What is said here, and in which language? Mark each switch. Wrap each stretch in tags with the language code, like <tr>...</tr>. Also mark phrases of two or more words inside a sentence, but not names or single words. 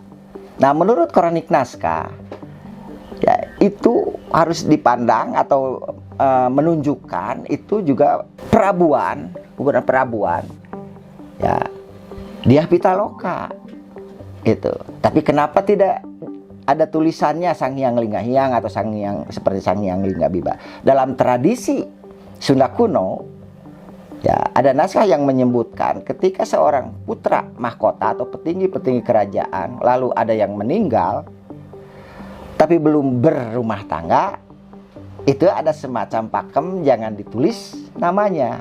<id>Nah, menurut kronik naskah ya itu harus dipandang atau menunjukkan itu juga perabuan, bukan perabuan ya Dyah Pitaloka. Itu. Tapi kenapa tidak ada tulisannya Sang Hyang Linggahyang atau Sang Hyang seperti Sang Hyang Linggabiba? Dalam tradisi Sunda kuno, ya ada naskah yang menyebutkan ketika seorang putra mahkota atau petinggi-petinggi kerajaan lalu ada yang meninggal tapi belum berumah tangga, itu ada semacam pakem jangan ditulis namanya.</id>